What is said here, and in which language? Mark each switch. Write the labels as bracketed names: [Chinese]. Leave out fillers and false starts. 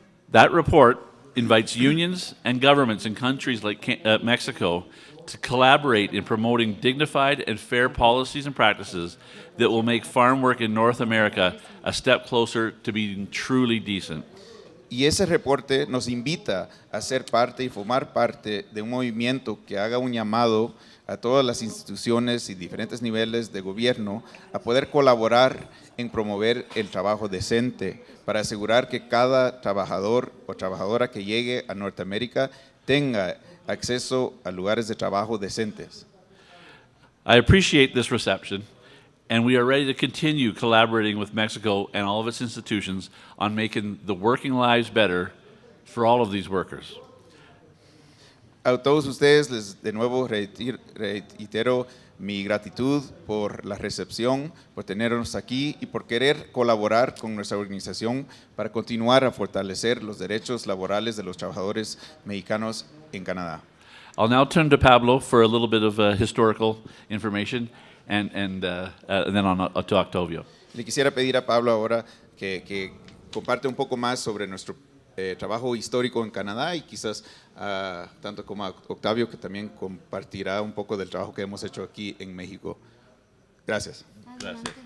[English] That report invites unions and governments in countries like Mexico to collaborate in promoting dignified and fair policies and practices that will make farm work in North America a step closer to being truly decent. [Spanish] Y ese reporte nos invita a ser parte y formar parte de un movimiento que haga un llamado a todas las instituciones y diferentes niveles de gobierno a poder colaborar en promover el trabajo decente para asegurar que cada trabajador o trabajadora que llegue a Norteamérica tenga acceso a lugares de trabajo decentes. [English] I appreciate this reception, and we are ready to continue collaborating with Mexico and all of its institutions on making the working lives better for all of these workers. [Spanish] A todos ustedes les de nuevo reitero mi gratitud por la recepción, por tenernos aquí y por querer colaborar con nuestra organización para continuar a fortalecer los derechos laborales de los trabajadores mexicanos en Canadá. [English] I'll now turn to Pablo for a little bit of historical information, and then on to Octavio. [Spanish] Le quisiera pedir a Pablo ahora que comparte un poco más sobre nuestro trabajo histórico en Canadá y quizás tanto como a Octavio, que también compartirá un poco del trabajo que hemos hecho aquí en México. Gracias. Gracias.